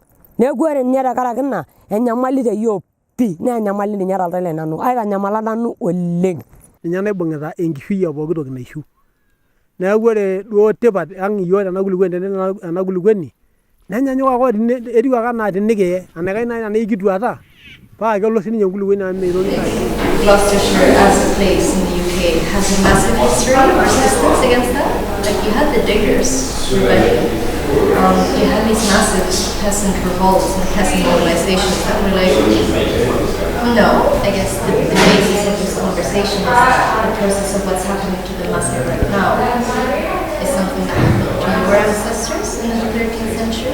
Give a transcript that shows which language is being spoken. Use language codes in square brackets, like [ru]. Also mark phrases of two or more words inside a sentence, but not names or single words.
[mas] Neeku ore ninye dakaraki ina enyamali teyiok pii naa enyamali ninye toltau lai nanu aitanyamala nanu oleng. Ninye naibung'ita enkishui e pooki toki naishu. Neeku ore duo tipat ang' iyiok tena kulukuoni ena kulukuoni nenyanyuk ake etiu ake enaa tenikiye enaikash naaji tenaa ikituata paa kelo sininye enkulukuoni amu meitoki aishu. [en] Gloucestershire as a place in the UK has a massive history of resistance against that. Like you had the diggers rebellion, you had these massive peasant revolts and peasant mobilizations that were like, no, I guess the basis of this conversation is the process of what's happening to the massive right now is something that happened to your ancestors in the 13th century.